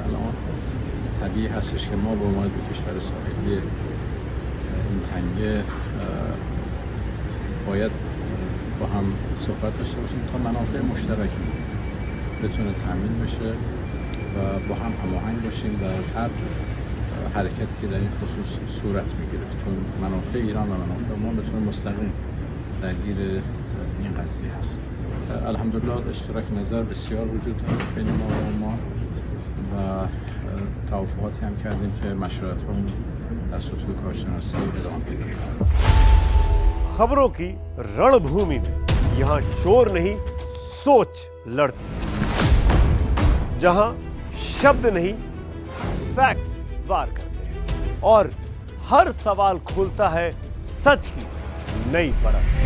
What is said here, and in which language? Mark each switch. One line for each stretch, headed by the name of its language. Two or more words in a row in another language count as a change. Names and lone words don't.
Persian: الان طبیعی هستش که ما به عنوان دو کشور ساحلی این تنگه باید با هم صحبت داشته باشیم تا منافع مشترک بتونه تامین بشه و با هم هماهنگ باشیم در هر حرکتی که در این خصوص صورت میگیره، چون منافع ایران و منافع ما بتونه مستقیم درگیر این قضیه هست. الحمدلله اشتراک نظر بسیار وجود داره بین ما و ما و توافقاتی هم کردیم که مشورت‌هامون در سطوح کارشناسی ادامه پیدا کنه.
Hindi: खबरों की रणभूमि में यहाँ शोर नहीं सोच लड़ती, जहाँ शब्द नहीं फैक्ट्स वार करते हैं और हर सवाल खोलता है सच की नई परत।